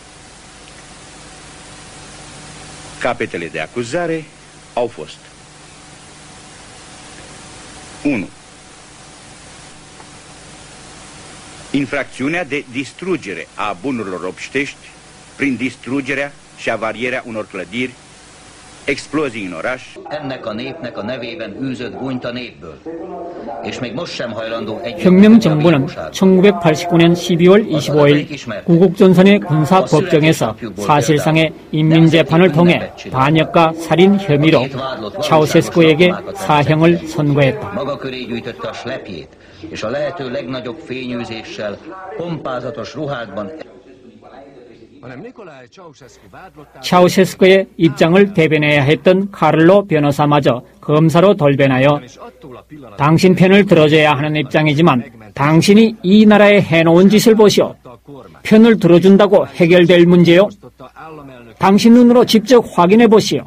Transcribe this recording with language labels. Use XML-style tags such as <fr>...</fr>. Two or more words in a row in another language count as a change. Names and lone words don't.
<ro>Capetele de acuzare au fost 1. Infracțiunea de distrugere a bunurilor obștești prin distrugerea și avarierea unor clădiri explozii în oraș.</ro> <hu>Ennek a népnek a nevében űzött gúnyt a népből. És még most sem hajlandó</hu> <ko>혁명 정부는 1989년 12월 25일 구국전선의 군사법정에서 사실상의 인민재판을 통해 반역과 살인 혐의로 차우셰스쿠에게 사형을 선고했다.</ko> <hu>maga köré gyűjtötte a slepjét, és a lehető legnagyobb fényűzéssel, pompázatos ruhákban</hu> <ko>차우셰스쿠의 입장을 대변해야 했던 카를로 변호사마저 검사로 돌변하여 당신 편을 들어줘야 하는 입장이지만 당신이 이 나라에 해놓은 짓을 보시오. 편을 들어준다고 해결될 문제요? 당신 눈으로 직접 확인해 보시오.</ko>